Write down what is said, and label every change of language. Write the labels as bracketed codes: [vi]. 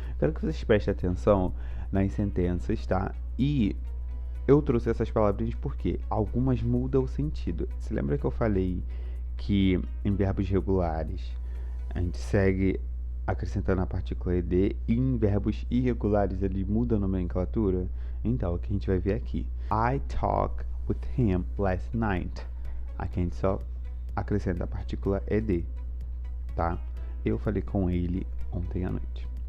[pt] Quero que vocês prestem atenção nas sentenças, tá? E eu trouxe essas palavrinhas porque algumas mudam o sentido. Você lembra que eu falei que em verbos regulares a gente segue acrescentando a partícula ED e em verbos irregulares ele muda a nomenclatura? Então, o que a gente vai ver aqui. [en] I talked with him last night. [pt] Aqui a gente só acrescenta a partícula ED, tá? Eu falei com ele ontem à noite.